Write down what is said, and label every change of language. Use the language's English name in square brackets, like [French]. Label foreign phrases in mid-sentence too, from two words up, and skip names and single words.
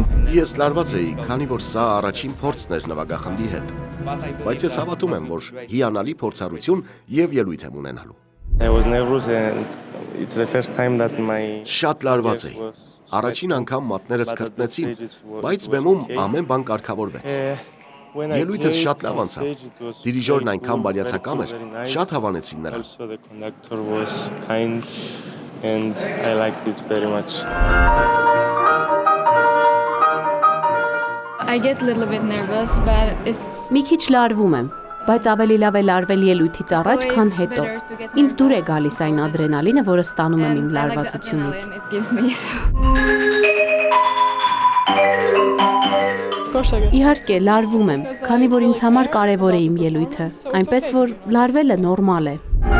[Armenian] Ես լարված էի, քանի որ սա առաջին փորձն էր նվագախմբի հետ։ Բայց ես հավատում եմ, որ հիանալի փորձառություն եւ ելույթ եմ ունենալու։ Շատ լարված էի։ Առաջին անգամ մատներս քրտնեցին, բայց բեմում ամեն բան կարգավորվեց։ Ելույթս շատ լավ անցավ։ Դիրիժորն այնքան բարյացակամ էր, շատ հավանեցին նրան։ [English] And I liked it very much. I get a little bit nervous, but it's [Armenian] Մի քիչ լարվում եմ, բայց ավելի լավ է լարվել ելույթից առաջ, քան հետո։ Ինձ դուր է գալիս այն ադրենալինը, որը ստանում եմ իմ լարվածությունից։ Իհարկե, լարվում եմ, քանի որ ինձ համար կարևոր է իմ ելույթը, այնպես որ լարվելը նորմալ է։